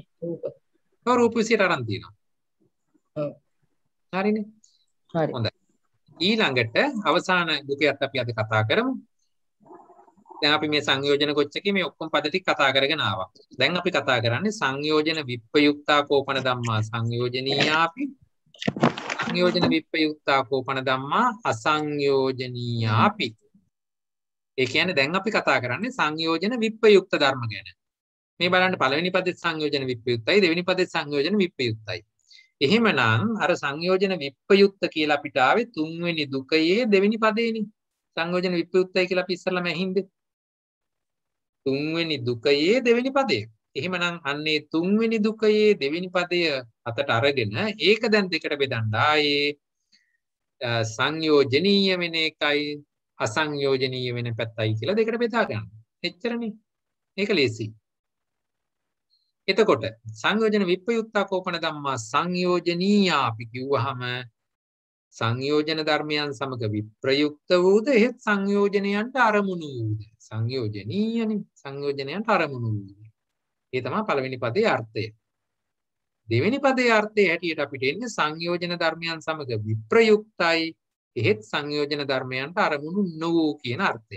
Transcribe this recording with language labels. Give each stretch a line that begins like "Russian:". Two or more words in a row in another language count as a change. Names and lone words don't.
Sinhala: රූප විසියට අරන් තියෙනවා. ඔව්. හරිනේ. හරි. හොඳයි. ඊළඟට අවසාන දුකයත් අපි අද කතා කරමු. දැන් අපි මේ සංයෝජන කොච්චකේ මේ ඔක්කොම පද ටික කතා කරගෙන ආවා. දැන් අපි කතා කරන්නේ
Pali: සංයෝජන විප්පයුක්තා කෝපන ධම්මා සංයෝජනීයාපි සංයෝජන විප්පයුක්තා කෝපන ධම්මා අසංයෝජනීයාපි.
Sinhala: ඒ කියන්නේ දැන් අපි කතා කරන්නේ සංයෝජන විප්පයුක්ත ධර්ම ගැන. මේ බලන්න පළවෙනි පදේ සංයෝජන විප්පයුක්තයි දෙවෙනි පදේ සංයෝජන විප්පයුක්තයි. එහෙමනම් අර සංයෝජන විප්පයුක්ත කියලා අපිට ආවේ තුන්වෙනි දුකයේ දෙවෙනි පදේනේ. සංයෝජන විප්පයුක්තයි කියලා අපි ඉස්සරලම ඇහින්ද? තුන්වෙනි දුකයේ දෙවෙනි පදේ. එහෙමනම් අන්නේ තුන්වෙනි දුකයේ දෙවෙනි පදය අතට අරගෙන ඒක දැන් දෙකට බෙදන්න ආයේ සංයෝජනීය වෙන එකයි අසංයෝජනීය වෙන පැත්තයි කියලා දෙකට බෙදා ගන්න. එච්චරනේ. ඒක ලේසි. එතකොට
Pali: සංයෝජන විප්පයුක්තා කෝපන ධම්මා සංයෝජනීයාපි
Sinhala: කිව්වහම සංයෝජන ධර්මයන් සමග විප්‍රයුක්ත වූද එහෙත් සංයෝජනයන්ට අරමුණු වූද සංයෝජනීයනේ සංයෝජනයන්ට අරමුණු වූද. ඒ තමයි පළවෙනි පදේ අර්ථය. දෙවෙනි පදේ අර්ථය හැටියට අපිට එන්නේ සංයෝජන ධර්මයන් සමග විප්‍රයුක්තයි එහෙත් සංයෝජන ධර්මයන්ට අරමුණු නොවූ කියන අර්ථය.